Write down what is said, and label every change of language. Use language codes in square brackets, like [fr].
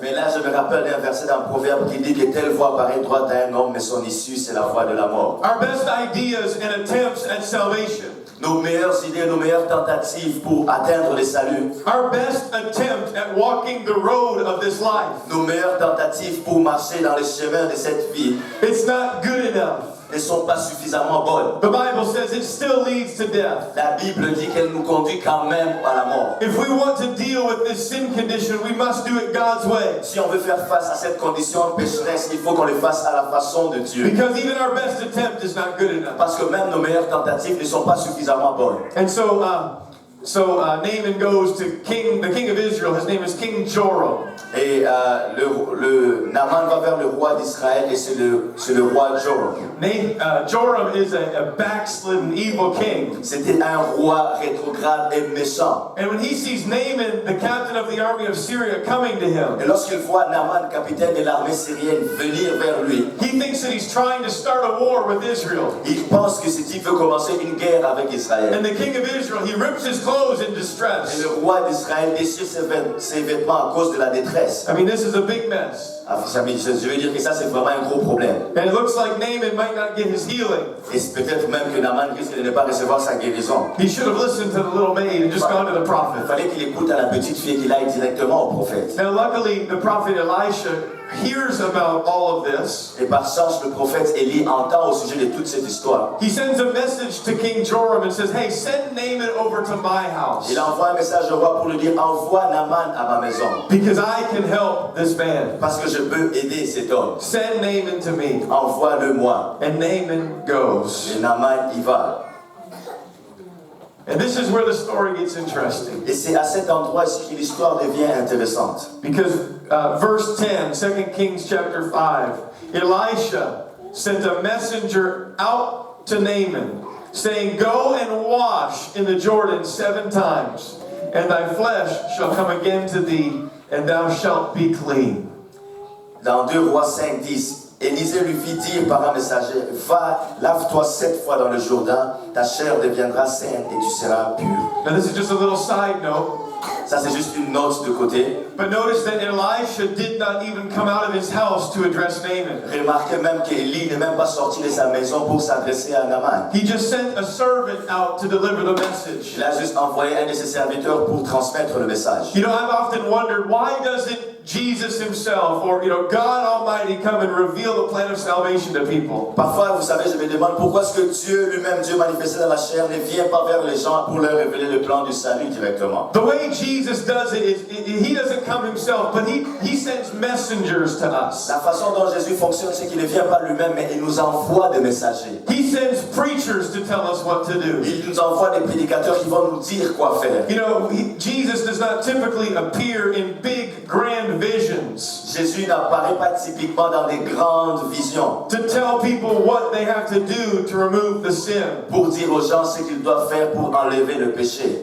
[fr] Mais là, je me rappelle d'un verset dans le Proverbe qui dit que telle voie paraît droite à un homme, mais son issue, c'est la voie de la mort. [en] Our best ideas and attempts at salvation, [fr] Nos meilleures idées, nos meilleures tentatives pour atteindre le salut, [en] our best attempt at walking the road of this life, [fr] nos meilleures tentatives pour marcher dans le chemin de cette vie, [en] it's not good enough. [fr] ne sont pas suffisamment bonnes. [en] the Bible says it still leads to death. [fr] La Bible dit qu'elle nous conduit quand même à la mort. [en] If we want to deal with this sin condition, we must do it God's way. [fr] Si on veut faire face à cette condition pécheresse, il faut qu'on le fasse à la façon de Dieu. [en] Because even our best attempt is not good enough. [fr] Parce que même nos meilleures tentatives ne sont pas suffisamment bonnes. [en] And so Naaman goes to the king of Israel. His name is King Joram. [fr] Et le Naaman va vers le roi d'Israël et c'est le roi Joram. [en] Joram is a backslidden, evil king. [fr] C'était un roi rétrograde et méchant. [en] And when he sees Naaman, the captain of the army of Syria, coming to him, [fr] Et lorsqu'il voit Naaman, capitaine de l'armée syrienne, venir vers lui, [en] he thinks that he's trying to start a war with Israel. [fr] il pense que ce type veut commencer une guerre avec Israël. [en] And the king of Israel, he rips his clothes in [fr] Et [en] distress. [fr] le roi d'Israël déchire ses vêtements à cause de la détresse. [en] I mean, this is a big mess. [fr] Je veux dire que ça, c'est vraiment un gros problème. [en] And it looks like Naaman might not get his healing. [fr] Et peut-être même que Naaman risque de ne pas recevoir sa guérison. [en] He should have listened to the little maid and just gone to the [fr] Il [en] prophet. [fr] fallait qu'il écoute à la petite fille et qu'il aille directement au prophète. [en] Now, luckily, the prophet Elisha hears about all of this. [fr] Et par chance, le prophète Élie entend au sujet de toute cette histoire. [en] He sends a message to King Joram and says, hey, send Naaman over to my house [fr] Il envoie un message au roi pour lui dire, envoie Naaman à ma maison. [en] because I can help this man. [fr] Parce que je peux aider cet homme. [en] Send Naaman to me. [fr] Envoie-le-moi. [en] And Naaman goes. [fr] Et Naaman y va. [en] And this is where the story gets interesting. [fr] Et c'est à cet endroit ici que l'histoire devient intéressante. [en] Because verse 10, 2 Kings chapter 5, Elisha sent a messenger out to Naaman, saying, go and wash in the Jordan 7 times, and thy flesh shall come again to thee, and thou shalt be clean. [fr] Dans 2 Rois 5, 10, Élisée lui fit dire par un messager, va, lave-toi 7 fois dans le Jourdain, ta chair deviendra saine et tu seras pur. [en] Now this is just a little side note, [fr] Ça, c'est juste une note de côté. [en] but notice that Elisha did not even come out of his house to address Naaman. [fr] Remarquez même qu'Élie n'est même pas sorti de sa maison pour s'adresser à Naaman. [en] He just sent a servant out to deliver the message. [fr] Il a juste envoyé un de ses serviteurs pour transmettre le message. [en] You know, I've often wondered, why doesn't Jesus himself or, God Almighty come and reveal the plan of salvation to people? [fr] Parfois, vous savez, je me demande pourquoi est-ce que Dieu lui-même, Dieu manifesté dans la chair, ne vient pas vers les gens pour leur révéler le plan du salut directement. [en] The way Jesus does it is, he doesn't come himself, but he sends messengers to us. [fr] La façon dont Jésus fonctionne, c'est qu'il ne vient pas lui-même, mais il nous envoie des messagers. [en] He sends preachers to tell us what to do. [fr] Il nous envoie des prédicateurs qui vont nous dire quoi faire. [en] You know, Jesus does not typically appear in big, grand visions [fr] Jésus n'apparaît pas typiquement dans des grandes visions [en] to tell people what they have to do to remove the sin. [fr] pour dire aux gens ce qu'ils doivent faire pour enlever le péché.